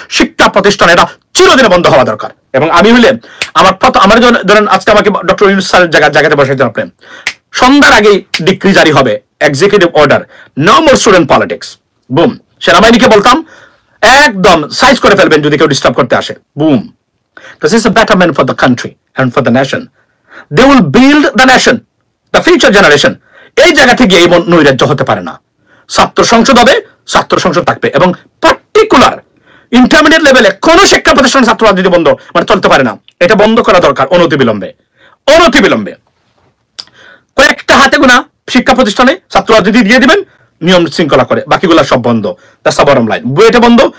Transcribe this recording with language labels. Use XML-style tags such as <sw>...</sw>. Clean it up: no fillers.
<bn>শিক্ষা প্রতিষ্ঠান এটা চিরদিনে বন্ধ হওয়া দরকার। এবং আমি হইলে আমার ধরেন আজকে আমাকে ডক্টর ইউনূস স্যারের জায়গাতে বসাইতে আপনি, সন্ধ্যার আগেই ডিক্রি জারি হবে, executive order,</bn> <en>No more student politics.</en> <bn>Broom, সেনাবাহিনীকে বলতাম একদম সাইজ করে ফেলবেন যদি কেউ ডিস্টার্ব করতে আসে।</bn> <en>Boom, this is a betterment for the country and for the nation. They will build the nation, the future generation.</en> <bn>এই জায়গা থেকে এই নৈরাজ্য হতে পারে না। ছাত্র সংসদ হবে, ছাত্র সংসদ থাকবে, এবং পার্টিকুলার ইন্টারমিডিয়েট লেভেলে কোন শিক্ষা প্রতিষ্ঠান ছাত্র রাজনীতি বন্ধ মানে চলতে পারে না। এটা বন্ধ করা দরকার অনতিবিলম্বে। কয়েকটা হাতে গোনা শিক্ষা প্রতিষ্ঠানে ছাত্র রাজনীতি দিয়ে দিবেন নিয়ম শৃঙ্খলা করে, বাকিগুলা সব বন্ধ।</bn> <en>That's the bottom line.</en> <bn>বুয়েটে বন্ধ।</bn>